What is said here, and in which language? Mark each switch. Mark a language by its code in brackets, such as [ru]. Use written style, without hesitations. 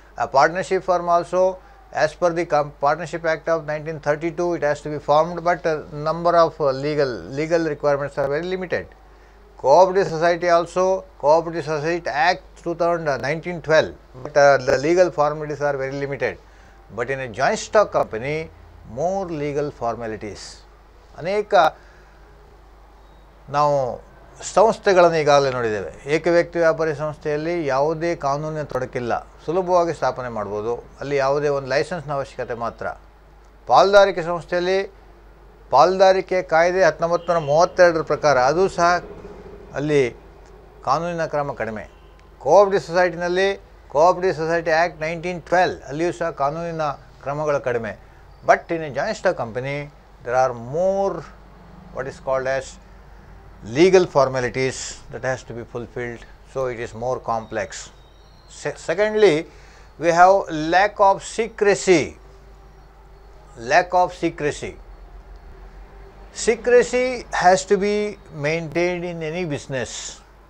[en] A partnership firm also, as per the Partnership Act of 1932, it has to be formed, but number of legal requirements are very limited. Cooperative society also, Cooperative Society Act 1912, but the legal formalities are very limited. But in a joint stock company, more legal formalities. [kn] ಅನೇಕ ನಾವು ಸಂಸ್ಥೆಗಳನ್ನು ಈಗಾಗಲೇ ನೋಡಿದ್ದೇವೆ. ಏಕವ್ಯಕ್ತಿ ವ್ಯಾಪಾರಿ ಸಂಸ್ಥೆಯಲ್ಲಿ ಯಾವುದೇ ಕಾನೂನಿನ ತೊಡಕಿಲ್ಲ, ಸುಲಭವಾಗಿ ಸ್ಥಾಪನೆ ಮಾಡ್ಬೋದು. ಅಲ್ಲಿ ಯಾವುದೇ ಒಂದು ಲೈಸೆನ್ಸ್ನ ಅವಶ್ಯಕತೆ ಮಾತ್ರ. ಪಾಲುದಾರಿಕೆ ಸಂಸ್ಥೆಯಲ್ಲಿ ಪಾಲುದಾರಿಕೆ ಕಾಯ್ದೆ 1932 ಪ್ರಕಾರ ಅದು ಸಹ ಅಲ್ಲಿ ಕಾನೂನಿನ ಕ್ರಮ ಕಡಿಮೆ. ಕೋಆಪರೇಟಿವ್ ಸೊಸೈಟಿನಲ್ಲಿ ಕೋಆಪರೇಟಿವ್ ಸೊಸೈಟಿ ಆ್ಯಕ್ಟ್ 1912 ಅಲ್ಲಿಯೂ ಸಹ ಕಾನೂನಿನ ಕ್ರಮಗಳು ಕಡಿಮೆ. [en] But in a joint stock company there are more what is called as legal formalities that has to be fulfilled, so it is more complex. Secondly, we have lack of secrecy. Lack of secrecy. Secrecy has to be maintained in any business.